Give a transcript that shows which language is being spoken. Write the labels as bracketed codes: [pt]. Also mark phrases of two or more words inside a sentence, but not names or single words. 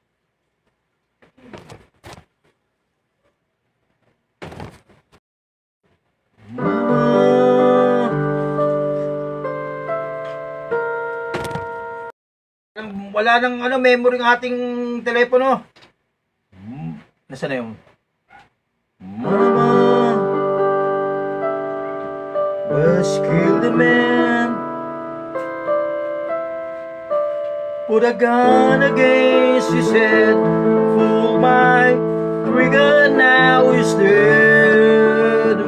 [tl] Wala nang memory ng ating telepono. Nasaan na yung Mama, [en] just kill the man. Put a gun against his head. Pull my trigger, now he's dead.